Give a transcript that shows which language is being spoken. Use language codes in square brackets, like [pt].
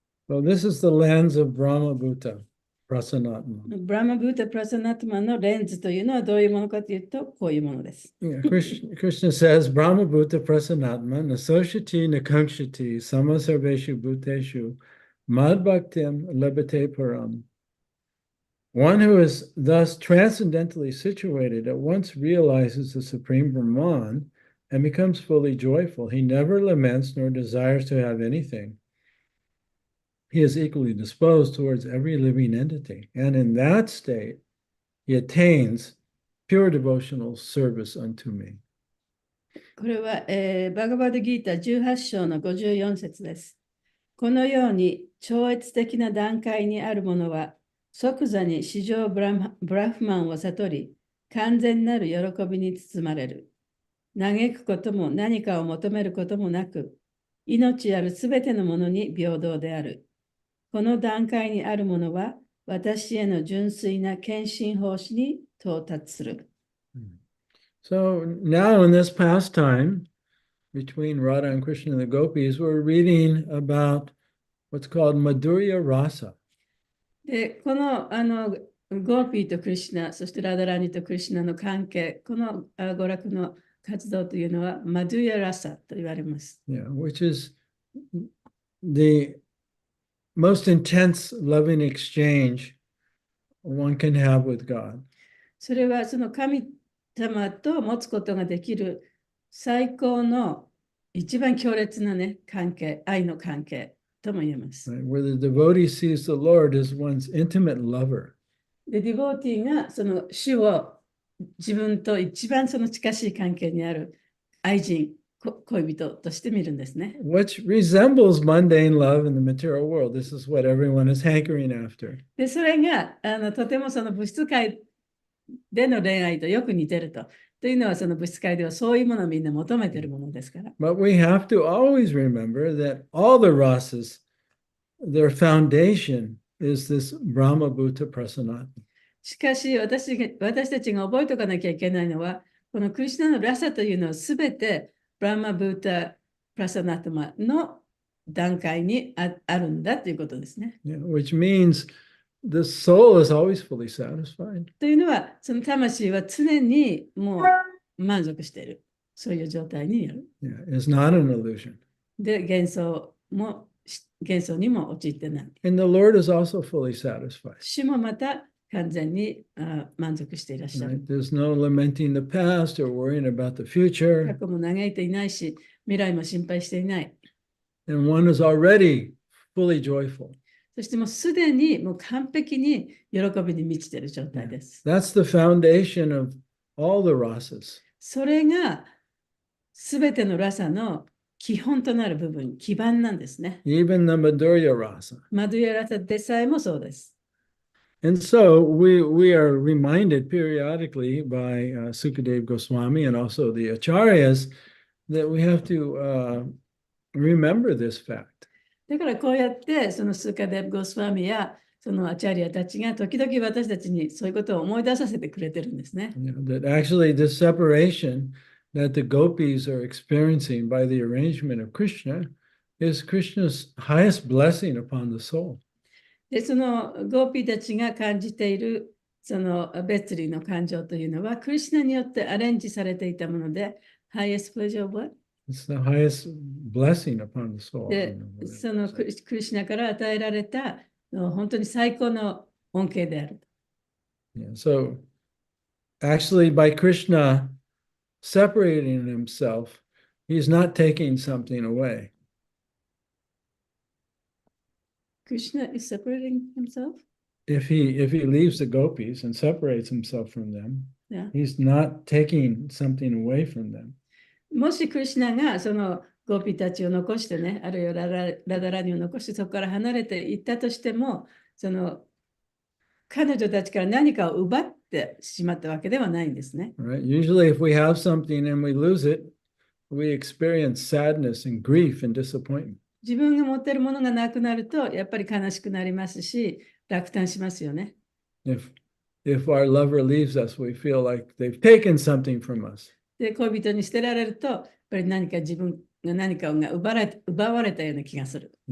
[en] So this is the lens of Brahma Bhuta Prasanatma. [ja] ブラマブータ・プラサナトマのレンズというのはどういうものかというと、こういうものです。 [en] Yeah, Krishna says, [sa] Brahma Bhuta Prasanatma, Nasoshyati Nakankshyati, Samasarveshu Bhuteshu, Mad Bhaktim Lebate Param. [en] One who is thus transcendently situated at once realizes the Supreme Brahman and becomes fully joyful. He never laments nor desires to have anything. He is equally disposed towards every living entity. And in that state, he attains pure devotional service unto me. [ja] これは、バガバドギータ18章の54節です。このように超越的な段階にあるものは、即座に至上ブラフマンを悟り、完全なる喜びに包まれる。嘆くことも何かを求めることもなく、命あるすべてのものに平等である。この段階にあるものは、私への純粋な献身奉仕に到達する。 [en] So now in this pastime between Radha and Krishna and the gopis, we're reading about what's called Madhurya Rasa. [ja] で、このゴーピーとクリシュナ、そしてラダラニとクリシュナの関係、この娯楽の活動というのはマドゥヤラサと言われます。 [en] Yeah, which is the most intense loving exchange one can have with God. [ja] それはその神様と持つことができる最高の一番強烈なね、関係、愛の関係とも言えます。 [en] Right? Where the devotee sees the Lord as one's intimate lover. [ja] で、ディボーティーがその主を自分と一番その近しい関係にある愛人、恋人として見るんですね。 [en] Which resembles mundane love in the material world. This is what everyone is hankering after. [ja] で、それがとてもその物質界での恋愛とよく似てると。というのはその物質界ではそういうものをみんな求めているものですから。 [en] But we have to always remember that all the rasas, their foundation is this Brahma Bhuta Prasanat. [ja] しかし私たちが覚えておかなきゃいけないのは、このクリシュナのラサというのはすべてブラマ・ブータ・プラサナトマの段階にあるんだということですね。 [en] Yeah, which means the soul is always fully satisfied. [ja] というのは、その魂は常にもう満足している。そういう状態にある。 [en] Yeah, it's not an illusion. [ja] で、幻想にも陥ってない。 [en] And the Lord is also fully satisfied. [ja] 主もまた完全に満足していらっしゃる。 [en] Right? There's no lamenting the past or worrying about the future. [ja] 過去も嘆いていないし、未来も心配していない。 [en] And one is already fully joyful. [ja] そしてもうすでにもう完璧に喜びに満ちている状態です。 [en] That's the foundation of all the rasas. [ja] それがすべてのラサの基本となる部分、基盤なんですね。 [en] Even the Madhurya rasa. [ja] マドゥヤラサでさえもそうです。 [en] And so we are reminded periodically by Sukadev Goswami and also the Acharyas that we have to remember this fact. [ja] だからこうやってそのスーカデブ・ゴスワミやそのアチャリアたちが時々私たちにそういうことを思い出させてくれてるんですね。 [en] That actually this separation that the gopis are experiencing by the arrangement of Krishna is Krishna's highest blessing upon the soul. [ja] で、そのゴーピーたちが感じているその別離の感情というのはクリシュナによってアレンジされていたもので、 [en] highest pleasure of what? It's the highest blessing upon the soul. [ja] で、そのクリシュナから与えられた本当に最高の恩恵である。 [en] Yeah, so actually by Krishna separating himself, he's not taking something away. Krishna is separating himself? If he leaves the gopis and separates himself from them, Yeah. he's not taking something away from them. [ja] もしクリシュナがそのゴーピーたちを残してね、あるいはラダラニを残してそこから離れていったとしても、その彼女たちから何かを奪ってしまったわけではないんですね。 [en] Right? Usually if we have something and we lose it, we experience sadness and grief and disappointment. [ja] 自分が持っているものがなくなると、やっぱり悲しくなりますし、落胆しますよね。 [en] If our lover leaves us, we feel like they've taken something from us. [ja] で、恋人に捨てられると、やっぱり自分が何かが奪われたような気がする。